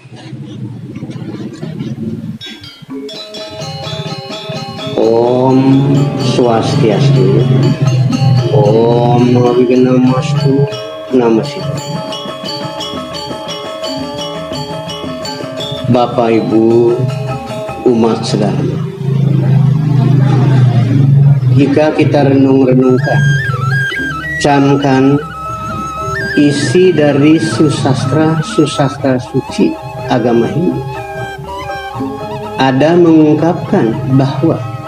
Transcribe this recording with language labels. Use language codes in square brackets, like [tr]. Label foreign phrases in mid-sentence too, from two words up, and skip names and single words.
[ban] Om Swastiastu. Om Wignamastu Namaskar. [id] Bapak Ibu umat sedaya, jika kita renung-renungkan, camkan isi dari susastra suci agama Hindu, ada mengungkapkan bahwa